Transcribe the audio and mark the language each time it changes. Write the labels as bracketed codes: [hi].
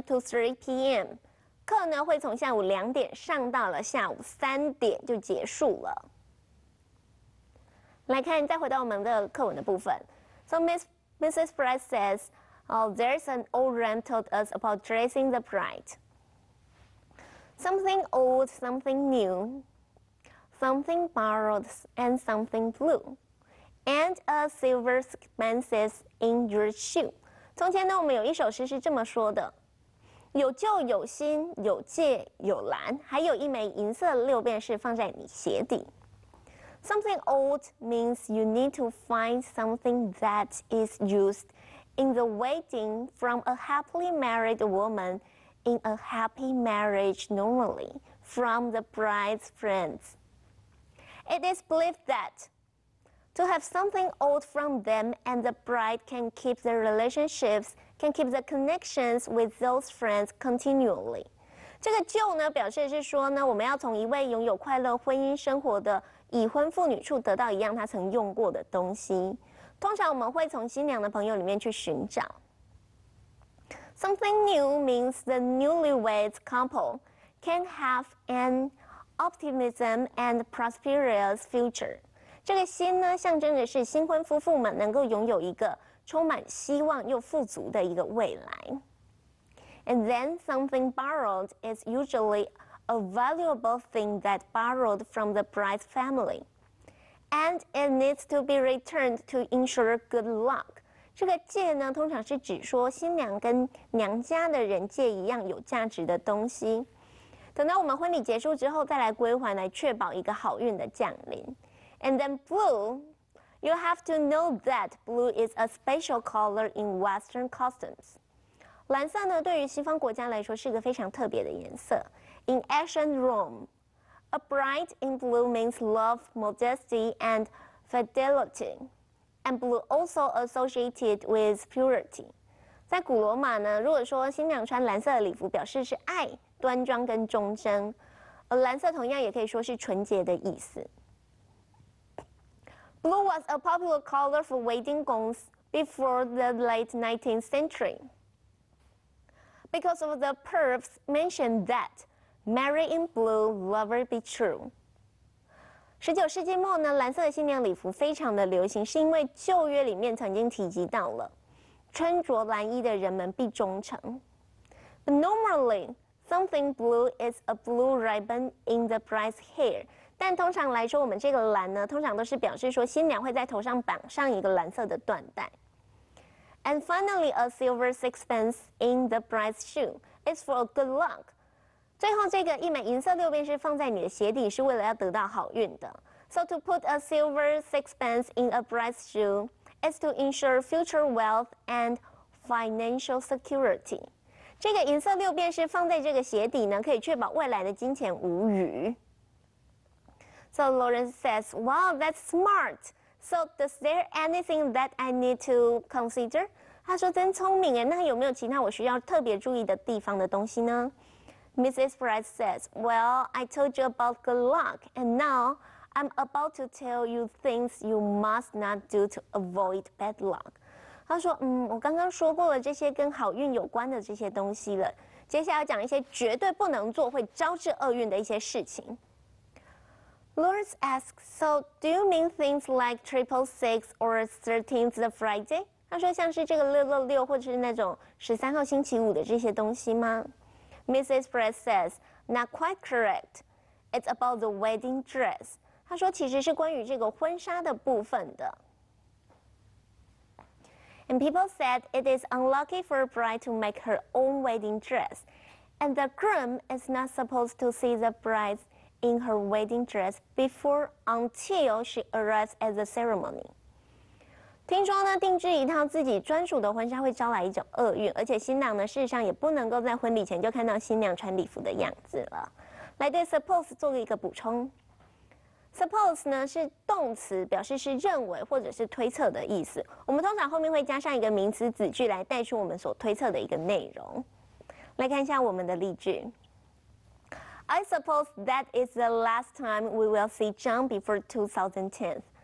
[en] to 3 p.m. [zh] 课呢会从下午2点上到了下午3点就结束了。来看，再回到我们的课文的部分。 [en] So Mrs. Brett says, "Oh, there's an old ram told us about dressing the bride. Something old, something new, something borrowed, and something blue, and a silver expenses in your shoe. [zh] 从前呢，我们有一首诗是这么说的：有旧有新，有芥有蓝，还有一枚银色六便士放在你鞋底。 [en] Something old means you need to find something that is used in the wedding from a happily married woman in a happy marriage normally from the bride's friends. It is believed that to have something old from them and the bride can keep the relationships, can keep the connections with those friends continually. [zh] 这个旧呢，表示是说呢，我们要从一位拥有快乐婚姻生活的已婚妇女处得到一样她曾用过的东西。通常我们会从新娘的朋友里面去寻找。 [en] Something new means the newlywed couple can have an optimism and prosperous future. [zh] 这个新呢，象征的是新婚夫妇们能够拥有一个充满希望又富足的一个未来。 [en] And then something borrowed is usually a valuable thing that borrowed from the bride's family. And it needs to be returned to ensure good luck. [zh] 这个借呢，通常是指说新娘跟娘家的人借一样有价值的东西，等到我们婚礼结束之后再来归还，来确保一个好运的降临。 [en] And then blue, you have to know that blue is a special color in Western customs. [zh] 蓝色呢，对于西方国家来说是个非常特别的颜色。 [en] In ancient Rome, a bride in blue means love, modesty, and fidelity. And blue also associated with purity. [zh] 在古罗马呢，如果说新娘穿蓝色的礼服，表示是爱、端庄跟忠贞，而蓝色同样也可以说是纯洁的意思。 [en] Blue was a popular color for wedding gowns before the late 19th century. Because of the proofs mentioned that marry in blue, lover be true. [zh] 19世纪末呢，蓝色的新娘礼服非常的流行，是因为旧约里面曾经提及到了穿着蓝衣的人们必忠诚。 [en] But normally, something blue is a blue ribbon in the bride's hair. [zh] 但通常来说，我们这个蓝呢，通常都是表示说新娘会在头上绑上一个蓝色的缎带。 [en] And finally, a silver sixpence in the bride's shoe is for good luck. [zh] 最后这个一枚银色六便士放在你的鞋底，是为了要得到好运的。 [en] So to put a silver sixpence in a bride's shoe is to ensure future wealth and financial security. [zh] 这个银色六便士放在这个鞋底呢，可以确保未来的金钱无虞。 [en] So Lawrence says, "Wow, that's smart. So does there anything that I need to consider?" [zh] 他说真聪明诶，那有没有其他我需要特别注意的地方的东西呢？ [en] Mrs. Bright says, "Well, I told you about good luck, and now I'm about to tell you things you must not do to avoid bad luck." [zh] 他说，我刚刚说过了这些跟好运有关的这些东西了，接下来要讲一些绝对不能做会招致厄运的一些事情。 [en] Lawrence asks, "So do you mean things like 666 or 13th Friday?" [zh] 他说像是这个666或者是那种13号星期五的这些东西吗？ [en] Mrs. Brett says, "Not quite correct. It's about the wedding dress." [zh] 他说其实是关于这个婚纱的部分的。 [en] And people said it is unlucky for a bride to make her own wedding dress, and the groom is not supposed to see the bride in her wedding dress before until she arrives at the ceremony. [zh] 听说呢，定制一套自己专属的婚纱会招来一种厄运，而且新郎呢，事实上也不能够在婚礼前就看到新娘穿礼服的样子了。来对 suppose 做一个补充。Suppose 呢是动词，表示是认为或者是推测的意思。我们通常后面会加上一个名词子句来带出我们所推测的一个内容。来看一下我们的例句。 [en] I suppose that is the last time we will see John before 2010.